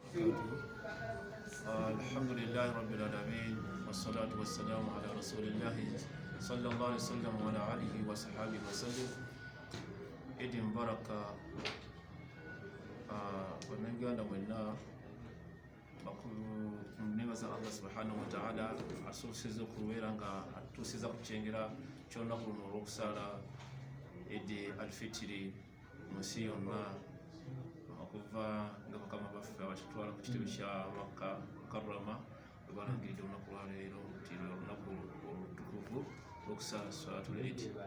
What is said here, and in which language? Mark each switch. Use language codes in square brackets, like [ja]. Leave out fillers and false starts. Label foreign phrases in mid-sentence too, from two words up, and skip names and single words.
[ar] وبركاته. الحمد لله رب العالمين والصلاة والسلام على رسول الله صلى الله عليه وسلم وعلى آله وصحبه وسلم. عيد مبارك [lg] bannayuganda mwenna nebaza [ar] الله سبحانه وتعالى [lg] asuusiza okubeera nga atuusiza ku kyengera ky'olunaku luno olw'okusaala Eid al-Fitri mu nsi yonna okuva nga bakama baffe abakitwala ku kitebe kya Makka Mukarrama bwe balangiridde olunaku lwaleero nti olunaku olutukuvu olw'okusaala [ar] صلاة العيد.